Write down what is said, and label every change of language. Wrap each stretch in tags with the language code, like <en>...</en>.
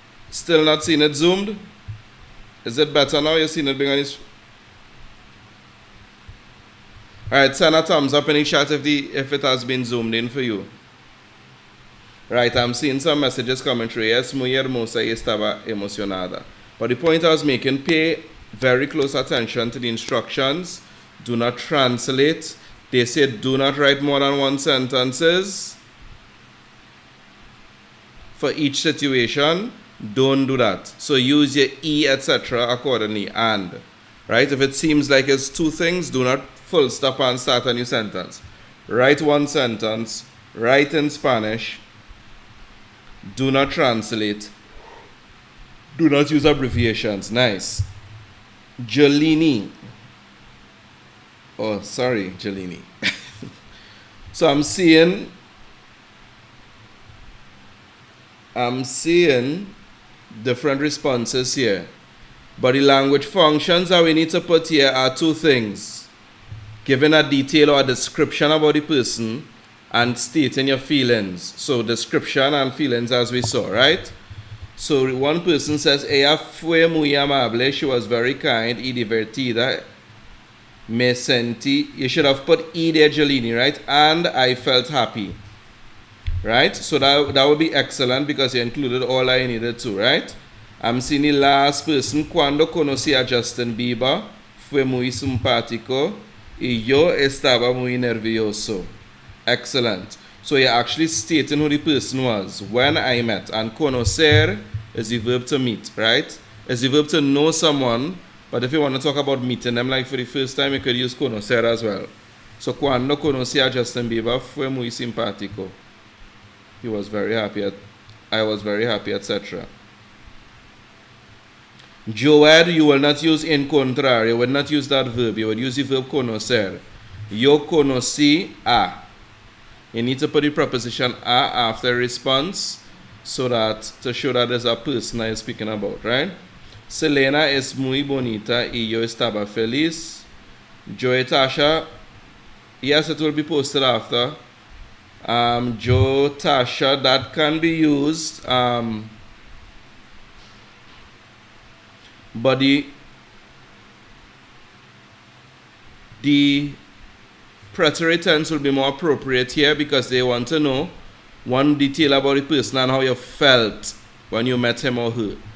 <en>Still not seeing it zoomed? Is it better now? You've seen it being on this? Alright, send a thumbs up in the chat if it has been zoomed in for you. Right, I'm seeing some messages coming through. Yes,</en> <es>muy hermosa y estaba emocionada.</es> <en>But the point I was making, pay very close attention to the instructions. Do not translate. They say do not write more than 1 sentences for each situation. Don't do that. So use your E, etc. accordingly. And, right, if it seems like it's 2 things, do not full stop and start a new sentence. Write 1 sentence. Write in Spanish. Do not translate. Do not use abbreviations. Nice. Jolini. Oh, sorry, Jolini. So I'm seeing different responses here. But the language functions that we need to put here are 2 things. Giving a detail or a description about the person and stating your feelings. So description and feelings as we saw, right? So one person says,</en> <es>ella fue muy amable,</es> <en>she was very kind</en> <es>y divertida. Me sentí,</es> <en>you should have put E there, Jolini, right? And I felt happy. right? So that would be excellent because you included all I needed to, right? I'm seeing the last person.</en> <es>Cuando conocí a Justin Bieber, fue muy simpático y yo estaba muy nervioso.</es> <en>Excellent. So you're actually stating who the person was when I met. And conocer is the verb to meet, right? It's the verb to know someone, but if you want to talk about meeting them like for the first time, you could use conocer as well.</en> <es>So cuando conocí a Justin Bieber, fue muy simpático.</es> <en>He was very happy I was very happy, etc. Joed, you will not use encontrar. You will not use that verb. You would use the verb conocer.</en> <es>Yo conocí a.</es> <en>You need to put the preposition a after response so that to show that there's a person that you're speaking about, right?</en> <es>Selena es muy bonita y yo estaba feliz.</es> <en>Joe Tasha, yes, it will be posted after. Joe Tasha, that can be used, but the preterite tense will be more appropriate here because they want to know one detail about the person and how you felt when you met him or her.</en>